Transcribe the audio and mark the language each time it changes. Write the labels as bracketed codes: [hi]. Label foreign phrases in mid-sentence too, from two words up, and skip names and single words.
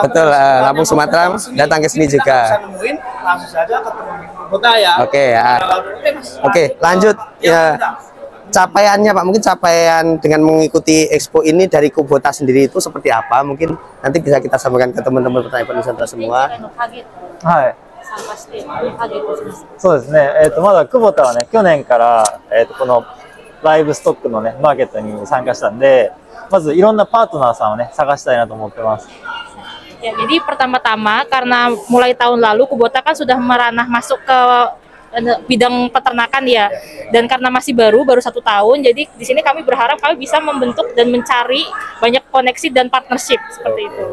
[id] Betul, Lampung, Sumatera datang ke sini Kita juga. bisa nemuin langsung saja ketemu di Kubota ya. Oke, ya. Oke, Mas. Oke, lanjut. Ya. Capaiannya Pak, mungkin capaian dengan mengikuti Expo ini dari Kubota sendiri itu seperti apa? Mungkin nanti bisa kita sampaikan ke teman-teman petani Nusantara semua. [ja] はい。参加してハゲてます。そうですね。まだ久保田はね、去年から、このライブストックのね、マーケットに参加したんで、まずいろんなパートナーさんをね、探したいなと思ってます。 [id] Ya, jadi pertama-tama karena mulai tahun lalu Kubota kan sudah meranah masuk ke bidang peternakan ya, dan karena masih baru 1 tahun, jadi di sini kami berharap kami bisa membentuk dan mencari banyak koneksi dan partnership seperti itu.